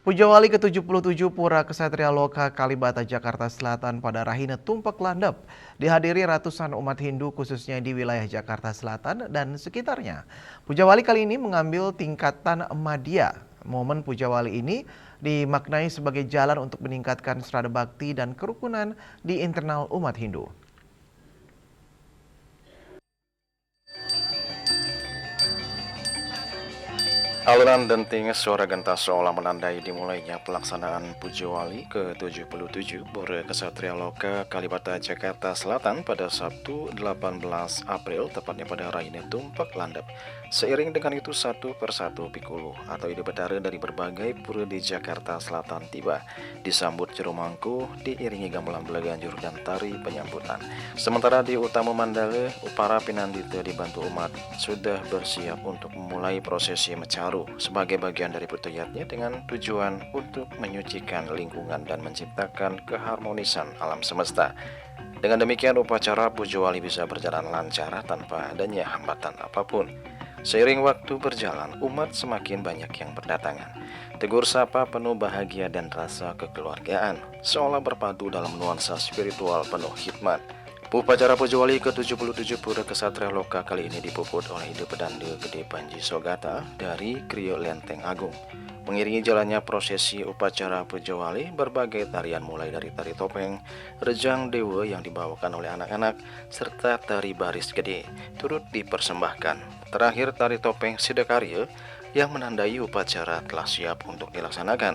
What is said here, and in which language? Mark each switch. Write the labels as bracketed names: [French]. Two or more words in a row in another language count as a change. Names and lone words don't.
[Indonesian] Pujawali ke-77 Pura Kesatria Loka Kalibata Jakarta Selatan pada Rahina Tumpak Landep dihadiri ratusan umat Hindu khususnya di wilayah Jakarta Selatan dan sekitarnya. Pujawali kali ini mengambil tingkatan Madya. Momen Pujawali ini dimaknai sebagai jalan untuk meningkatkan serada bakti dan kerukunan di internal umat Hindu. Alunan denting suara gentas seolah menandai dimulainya pelaksanaan Pujawali ke-77 Pura Kesatria Loka Kalibata Jakarta Selatan pada Sabtu 18 April tepatnya pada Rahina Tumpak Landep. Seiring dengan itu satu persatu pikulu atau ide betara dari berbagai pura di Jakarta Selatan tiba, disambut jero mangku diiringi gamelan belaganjur dan tari penyambutan. Sementara di Utama Mandala, para pinandita dibantu umat sudah bersiap untuk memulai prosesi mecaru sebagai bagian dari pertuyatnya dengan tujuan untuk menyucikan lingkungan dan menciptakan keharmonisan alam semesta. Dengan demikian upacara Pujawali bisa berjalan lancar tanpa adanya hambatan apapun. Seiring waktu berjalan, umat semakin banyak yang berdatangan. Tegur sapa penuh bahagia dan rasa kekeluargaan, seolah berpadu dalam nuansa spiritual penuh hikmat. Upacara Pujawali ke-77 Pura Kesatria Loka kali ini dipuput oleh Ide Pedanda Gede Panji Sogata dari Krio Lenteng Agung. Mengiringi jalannya prosesi upacara Pujawali, berbagai tarian mulai dari tari topeng, rejang dewa yang dibawakan oleh anak-anak, serta tari baris gede turut dipersembahkan. Terakhir tari topeng Sidakarya yang menandai upacara telah siap untuk dilaksanakan.